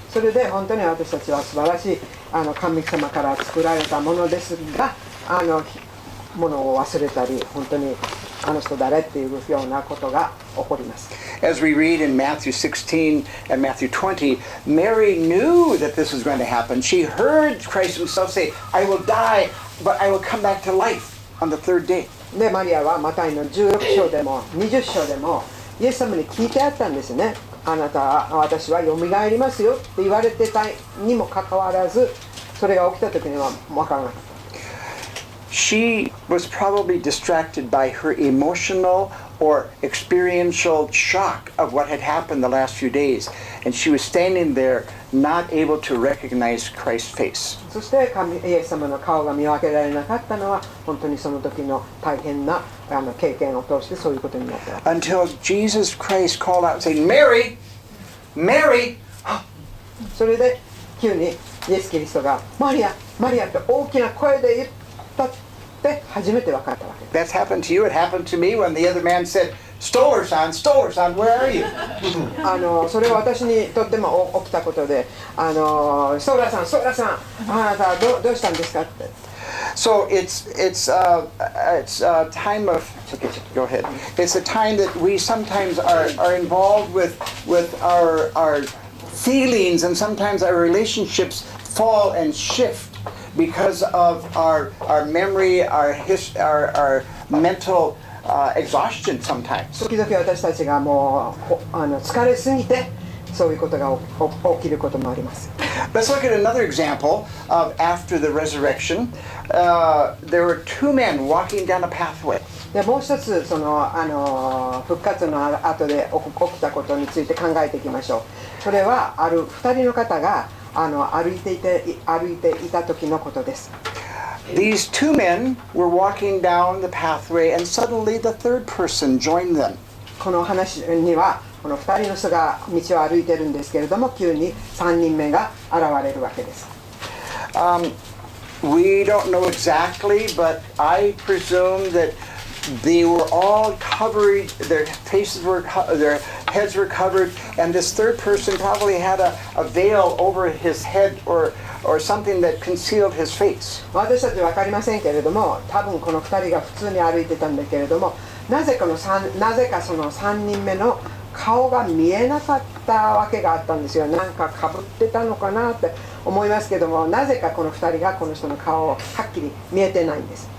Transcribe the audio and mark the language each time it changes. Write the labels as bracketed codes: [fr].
[ja] それで本当に私たちは素晴らしい神様から作られたものですが、ものを忘れたり、本当にあの人誰っていうようなことが起こります。 [en] As we read in Matthew 16 and Matthew 20, Mary knew that this was going to happen. She heard Christ himself say, I will die, but I will come back to life on the third day. [ja] でマリアはマタイの16章でも20章でもイエス様に聞いてあったんですね。あなたは私はよみがえりますよって言われてたにもかかわらず、それが起きた時には分からなかった。 [en] She was probably distracted by her emotional or experiential shock of what had happened the last few days. And she was standing there not able to recognize Christ's face. [ja] そしてイエス様の顔が見分けられなかったのは本当にその時の大変な経験を通してそういうことになったわけ。 [en] Until Jesus Christ called out saying, Mary! Mary! [ja] それで急にイエス・キリストがマリアマリアって大きな声で言ったって初めて分かったわけです。 [en] That's happened to you. It happened to me when the other man said, Stoller son, where are you? [ja] それは私にとっても起きたことで、ストーラーさん、あなたどうしたんですかって。 [en] So it's a time of, okay, go ahead. It's a time that we sometimes are involved with our feelings, and sometimes our relationships fall and shift because of our memory, our mental exhaustion sometimes. [ja] 時々私たちがもう疲れすぎてそういうことが起きることもあります。 [en] Let's look at another example of after the resurrection. There were two men walking down a pathway. [ja] でもう一つその復活の後で起きたことについて考えていきましょう。それはある2人の方が歩いていた時のことです。 [en] These two men were walking down the pathway, and suddenly the third person joined them. [ja] この話にはこの2人の人が道を歩いてるんですけれども、急に3人目が現れるわけです。 [en] We don't know exactly, but I presume that they were all covered, their heads were covered, and this third person probably had a veil over his head or something that concealed his face. [ja] 私たちは分かりませんけれども、多分この2人が普通に歩いてたんだけれども、なぜかその3人目の顔が見えなかったわけがあったんですよ。なんかかぶってたのかなって思いますけども、なぜかこの2人がこの人の顔をはっきり見えてないんです。